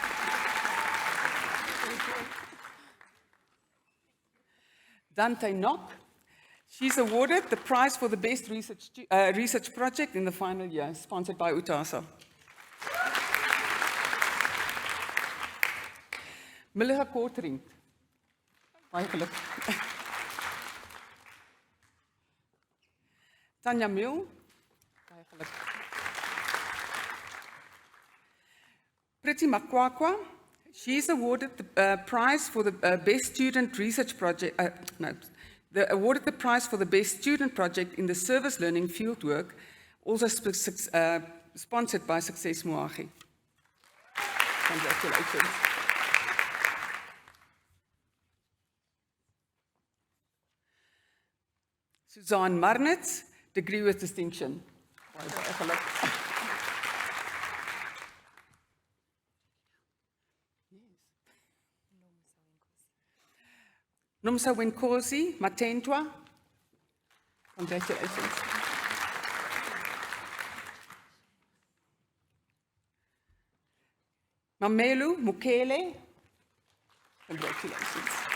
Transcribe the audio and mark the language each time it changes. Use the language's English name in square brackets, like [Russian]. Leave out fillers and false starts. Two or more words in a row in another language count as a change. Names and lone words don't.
[English] Dante Knock, she's awarded the prize for the best research project in the final year, sponsored by UTASA. Millega Kortring, [Afrikaans] baie geluk. Tanya Mule, baie geluk. [English] Pretty Makwakwa, she's awarded the prize for the best student research project, awarded the prize for the best student project in the service learning fieldwork, also sponsored by Success Moagi. Congratulations. Suzanne Marnitz, degree with distinction. [Afrikaans] Baie geluk. [English] Nomsa Wenkosi Matentwa, congratulations. Mamelu Mukele, congratulations.